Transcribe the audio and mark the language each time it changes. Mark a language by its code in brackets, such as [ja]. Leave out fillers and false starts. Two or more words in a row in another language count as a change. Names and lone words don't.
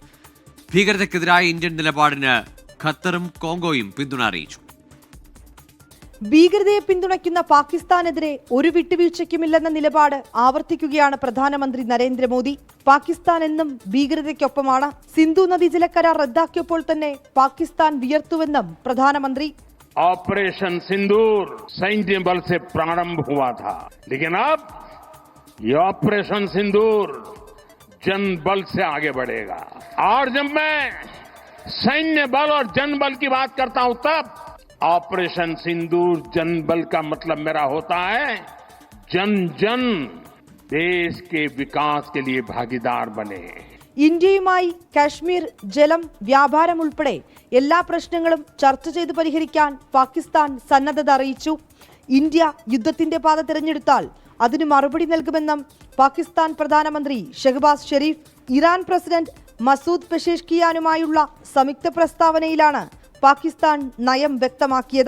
[ml] ഭീകരതയ്ക്കെതിരായ ഇന്ത്യൻ നിലപാടിന് ഖത്തറും കോങ്കോയും പിന്തുണ അറിയിച്ചു. ഭീകരതയെ പിന്തുണയ്ക്കുന്ന പാകിസ്ഥാനെതിരെ ഒരു വിട്ടുവീഴ്ചയ്ക്കുമില്ലെന്ന നിലപാട് ആവർത്തിക്കുകയാണ് പ്രധാനമന്ത്രി നരേന്ദ്രമോദി. പാകിസ്ഥാൻ എന്നും ഭീകരതയ്ക്കൊപ്പമാണ്. സിന്ധു നദീജല കരാർ റദ്ദാക്കിയപ്പോൾ തന്നെ പാകിസ്ഥാൻ വിയർത്തുവെന്നും പ്രധാനമന്ത്രി. [hi] ऑपरेशन सिंदूर सैन्य बल से प्रारंभ हुआ था, लेकिन अब ये ऑपरेशन सिंदूर जन बल से आगे बढ़ेगा. और जब मैं सैन्य बल और जन बल की बात करता हूं तब ऑपरेशन सिंदूर जन बल का मतलब मेरा होता है जन जन देश के विकास के लिए भागीदार बने. [ml] ഇന്ത്യയുമായി കാശ്മീർ, ജലം, വ്യാപാരം ഉൾപ്പെടെ എല്ലാ പ്രശ്നങ്ങളും ചർച്ച ചെയ്ത് പരിഹരിക്കാൻ പാകിസ്ഥാൻ സന്നദ്ധത അറിയിച്ചു. ഇന്ത്യ യുദ്ധത്തിന്റെ പാത തിരഞ്ഞെടുത്താൽ അതിന് മറുപടി നൽകുമെന്നും പാകിസ്ഥാൻ പ്രധാനമന്ത്രി ഷഹബാസ് ഷെരീഫ്. ഇറാൻ പ്രസിഡന്റ് മസൂദ് പെഷേഷ്കിയാനുമായുള്ള സംയുക്ത പ്രസ്താവനയിലാണ് പാകിസ്ഥാൻ നയം വ്യക്തമാക്കിയത്.